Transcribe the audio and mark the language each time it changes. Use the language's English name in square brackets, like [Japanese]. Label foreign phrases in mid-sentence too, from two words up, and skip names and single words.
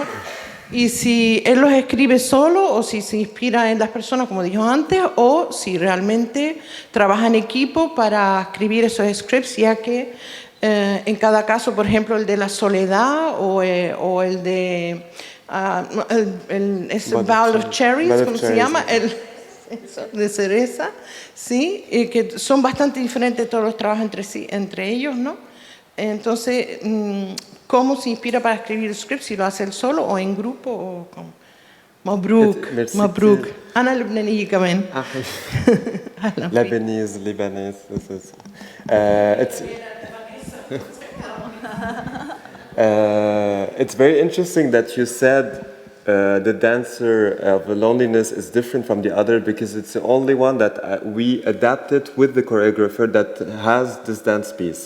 [Spanish] Y si él los escribe solo, o si se inspira en las personas, como dijo antes, o si realmente trabaja en equipo para escribir esos scripts, ya que en cada caso, por ejemplo, el de la soledad o el de Bowl of Cherries, ¿cómo se llama? El de cereza, ¿sí? Que son bastante diferentes todos los trabajos entre ellos, ¿no? Entonces, ¿cómo se inspira para escribir scripts? ¿Si lo hace él solo o en grupo? O cómo? [Arabic] مبروك [French] Merci. [Arabic] مبروك. أنا لبنانية كمان. [English] Lebanese. This is. It's very interesting that you said the dancer of loneliness is different from the other because it's the only one that we adapted with the choreographer that has this dance piece.